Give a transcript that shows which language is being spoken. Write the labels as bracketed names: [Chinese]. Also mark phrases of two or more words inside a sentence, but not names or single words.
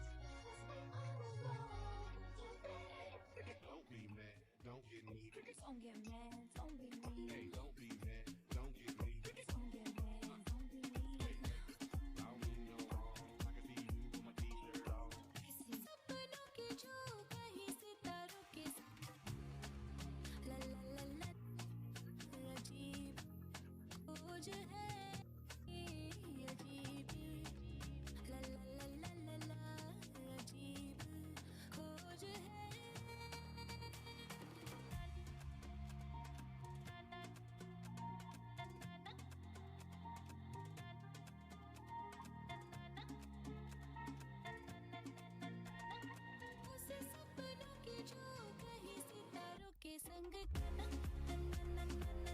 [English] Let's be honest, Don't be mad, don't get me. don't get mad, don't be mean. Hey, don't be mad, don't get me. Don't get mad, don't be mean. I don't mean no wrong. I can see you with my t-shirt on. [Hindi] सपनों की जो कहीं सितारों के ला ला ला ला अजीब खोज है अजीब ला ला ला ला ला ला अजीब खोज है उसे सपनों की जो कहीं सितारों के संग ला ला ला